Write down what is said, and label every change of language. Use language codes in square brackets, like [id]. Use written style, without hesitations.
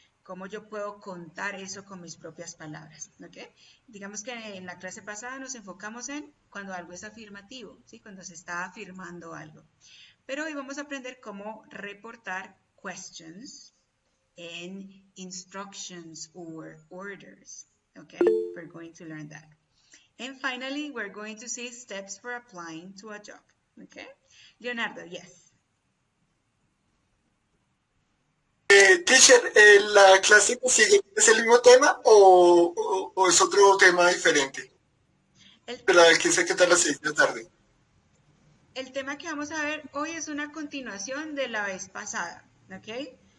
[es] Cómo yo puedo contar eso con mis propias palabras, ¿ok? Digamos que en la clase pasada nos enfocamos en cuando algo es afirmativo, ¿sí? Cuando se está afirmando algo. Pero hoy vamos a aprender cómo reportar [en] questions and instructions or orders, [es] ¿ok? [en] We're going to learn that. And finally, we're going to see steps for applying to a job, ¿ok? Leonardo, yes. [es] Teacher, ¿la clase que sigue es el mismo tema o es otro tema diferente? Pero el que se queda a las 6 de la tarde. El tema que vamos a ver hoy es una continuación de la vez pasada, ¿ok?